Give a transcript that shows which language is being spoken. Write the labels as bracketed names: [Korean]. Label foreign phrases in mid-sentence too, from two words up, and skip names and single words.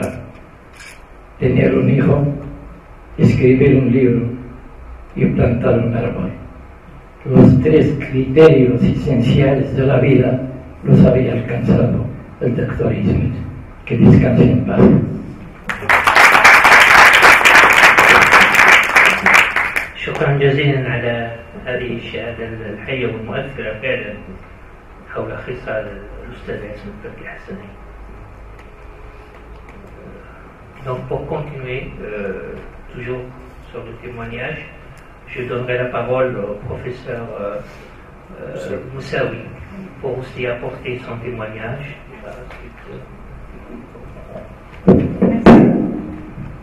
[Spanish] Tener un hijo, escribir un libro y plantar un árbol. Los tres criterios esenciales de la vida los había alcanzado el doctor Ismet. Que descanse en paz. [Arabic] شكرا جزيلا على هذه الشهادة الحية والمؤثرة فعلا حول خصال الأستاذ عصمت تركي الحسني. [French] Donc pour continuer, toujours sur le témoignage, je donnerai la parole au professeur Moussaoui pour aussi apporter son témoignage.